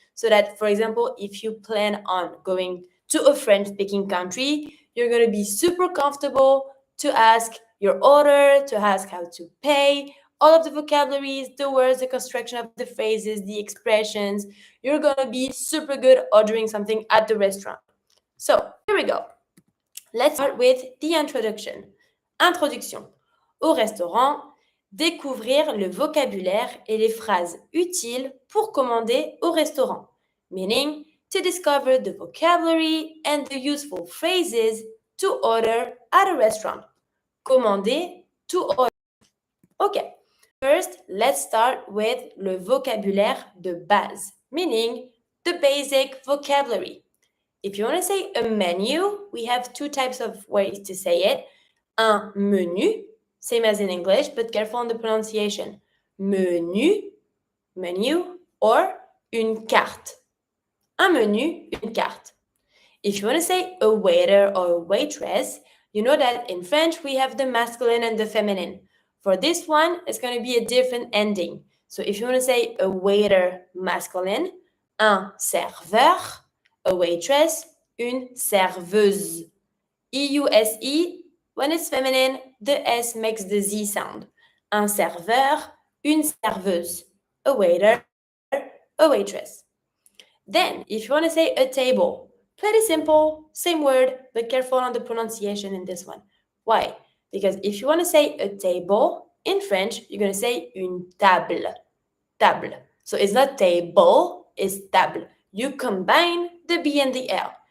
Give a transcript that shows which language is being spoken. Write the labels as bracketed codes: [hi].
[en] So that, for example, if you plan on going to a French-speaking country, you're going to be super comfortable to ask your order, to ask how to pay, all of the vocabularies, the words, the construction of the phrases, the expressions. You're going to be super good ordering something at the restaurant. So, here we go. Let's start with the introduction. Introduction. [fr] Au restaurant, découvrir le vocabulaire et les phrases utiles pour commander au restaurant. [en] Meaning, to discover the vocabulary and the useful phrases to order at a restaurant. Commander, to order. Okay, first, let's start with [fr] le vocabulaire de base, [en] meaning the basic vocabulary. If you want to say a menu, we have two types of ways to say it. Un menu, same as in English, but careful on the pronunciation. [fr] Menu, menu, or une carte. Un menu, une carte. [en] If you want to say a waiter or a waitress, you know that in French we have the masculine and the feminine. For this one, it's going to be a different ending. So if you want to say a waiter masculine, [fr] un serveur, [en] a waitress, [fr] une serveuse. [en] E-U-S-E, when it's feminine, the S makes the Z sound. [fr] Un serveur, une serveuse. [en] A waiter, a waitress. Then, if you want to say a table, pretty simple, same word, but careful on the pronunciation in this one. Why? Because if you want to say a table, in French, you're going to say [fr] une table. [en] Table. So it's not table, it's table. You combine the B and the L.